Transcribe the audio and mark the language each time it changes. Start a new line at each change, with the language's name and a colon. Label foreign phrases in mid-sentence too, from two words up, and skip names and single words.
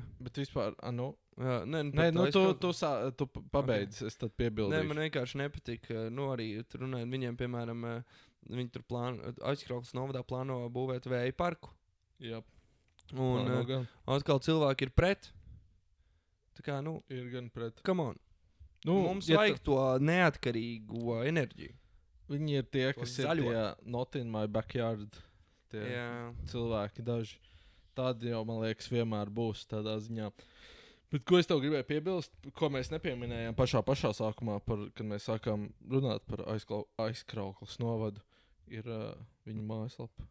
Latvian: Bet vispār, tu pabeidz, es tad piebildīšu. Nē, man vienkārši nepatika. Arī tur runājot, viņiem, piemēram, viņi tur Aizkraukles novadā plāno būvēt vēja parku. Jā. Un atkal cilvēki ir pret. Tā kā, ir gan pret.
English: Come on.
Latvian: Mums vajag to neatkarīgo enerģiju. Viņi ir tie, kas ir tie
English: not in my backyard.
Latvian: Tie cilvēki daži. Tādi jau, man liekas, vienmēr būs tādā ziņā. Bet ko es tev gribēju piebilst, ko mēs nepieminējām pašā sākumā, kad mēs sākām runāt par Aizkraukles novadu, ir viņa mājaslapa.